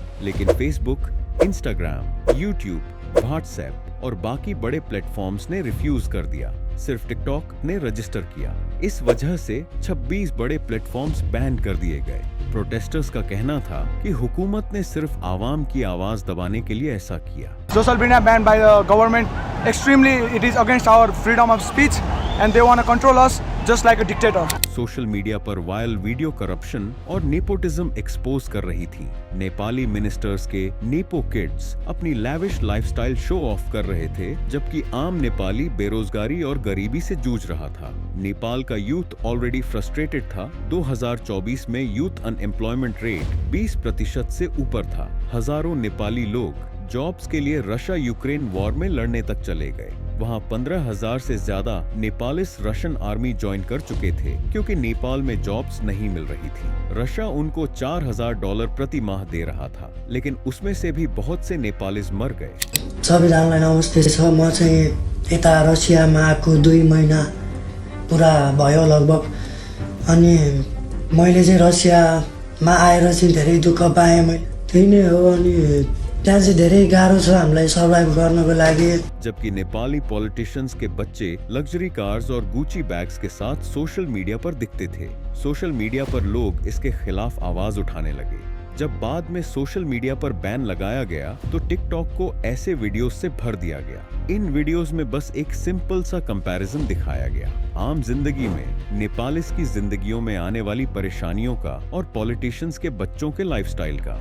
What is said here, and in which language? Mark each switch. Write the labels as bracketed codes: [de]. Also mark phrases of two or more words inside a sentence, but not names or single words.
[hi] लेकिन फेसबुक, इंस्टाग्राम, यूट्यूब, व्हाट्सएप और बाकी बड़े प्लेटफॉर्म्स ने रिफ्यूज कर दिया। सिर्फ टिकटॉक ने रजिस्टर किया। इस वजह से 26 बड़े प्लेटफॉर्म्स बैन कर दिए गए। प्रोटेस्टर्स का कहना था कि हुकूमत ने सिर्फ आवाम की आवाज दबाने के लिए ऐसा किया। [en] Social media banned by the government, extremely it is against our freedom of speech and they want to control us just like a dictator. social media [hi] पर [en] viral video corruption [hi] और [en] nepotism expose [hi] कर रही थी। नेपाली मिनिस्टर्स के [en] nepo kids [hi] अपनी [en] lavish lifestyle show off [hi] कर रहे थे, जबकि आम नेपाली बेरोजगारी और गरीबी से जूझ रहा था। नेपाल का [en] youth already frustrated [hi] था। 2024 में [en] youth unemployment rate [hi] 20% से ऊपर था। हजारों नेपाली लोग जॉब्स के लिए रशिया यूक्रेन वॉर में लड़ने तक चले गए। वहां 15,000 से ज्यादा [en] Nepalis Russian army join [hi] कर चुके थे, क्योंकि नेपाल में जॉब्स नहीं मिल रही थी। रशिया उनको $4,000 प्रति माह दे रहा था, लेकिन उसमें से भी बहुत से नेपालिस मर गए। [ne] सबैजनालाई नमस्ते छ। म चाहिँ यता रसियामा आएको 2 महिना पुरा भयो लगभग। अनि मैले चाहिँ रसियामा आएर चाहिँ धेरै दुःख पाएँ। मैले त्यही नै हो। अनि त्यहाँ चाहिँ धेरै गाह्रो छ हामीलाई सर्भाइभ गर्नको लागि। [hi] जबकि नेपाली पॉलिटिशियंस के बच्चे [en] luxury cars [hi] और गुची बैग्स के साथ [en] social media [hi] पर दिखते थे। [en] social media [hi] पर लोग इसके खिलाफ आवाज उठाने लगे। जब बाद में [en] social media [hi] पर बैन लगाया गया तो टिकटॉक को ऐसे वीडियोस से भर दिया गया। इन वीडियोस में बस एक सिंपल सा कंपैरिजन दिखाया गया, आम जिंदगी में नेपालिस की जिंदगियों में आने वाली परेशानियों का और पॉलिटिशियंस के बच्चों के लाइफस्टाइल का।